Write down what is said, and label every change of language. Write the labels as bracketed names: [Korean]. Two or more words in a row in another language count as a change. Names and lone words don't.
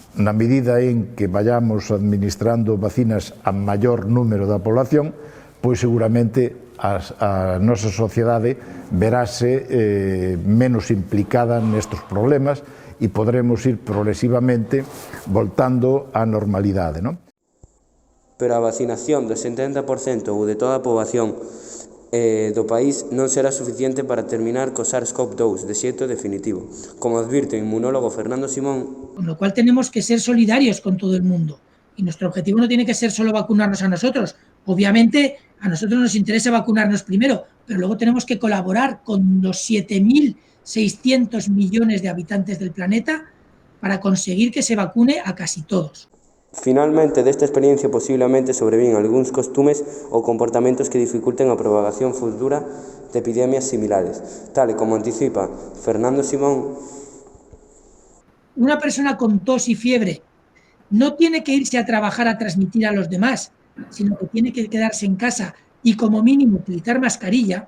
[Galician] Na medida en que [Spanish] vayamos administrando [Galician] vacinas a maior número da población, pois seguramente a nosa sociedade verase menos implicada nestes problemas e podremos ir progresivamente voltando á normalidade, non? Pero a vacinación do 70% ou de toda a poboación do país non será suficiente para terminar co SARS-CoV-2 de xeito definitivo, como advirte o inmunólogo Fernando Simón. [Spanish] Con lo cual tenemos que ser solidarios con todo el mundo. Y nuestro objetivo no tiene que ser solo vacunarnos a nosotros. Obviamente, a nosotros nos interesa vacunarnos primero, pero luego tenemos que colaborar con los 7.600 millones de habitantes del planeta para conseguir que se vacune a casi todos. [Galician] Finalmente, desta experiencia posiblemente sobreviven algúns costumes ou comportamentos que dificulten a propagación futura de epidemias similares, tal e como anticipa Fernando Simón. [Spanish] Una persona con tos y fiebre no tiene que irse a trabajar a transmitir a los demás, sino que tiene que quedarse en casa y como mínimo utilizar mascarilla.